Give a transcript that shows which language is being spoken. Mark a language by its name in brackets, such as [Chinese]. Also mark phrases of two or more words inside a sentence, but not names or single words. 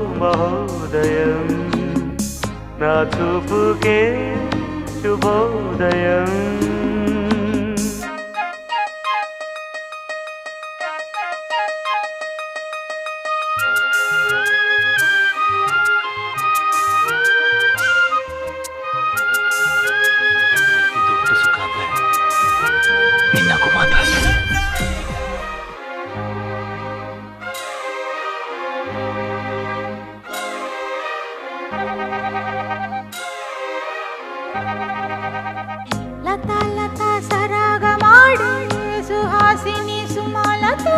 [Telugu] మహోదయం నా చూపుకే శుభోదయం [Kannada] ದೊಡ್ಡ ಸುಖ ಅಂದ್ರೆ ನಿನ್ನಗೂ ಮಾತ್ರ. [Telugu] లతా లతా సరాగమాడే సుహాసిని సుమాలతో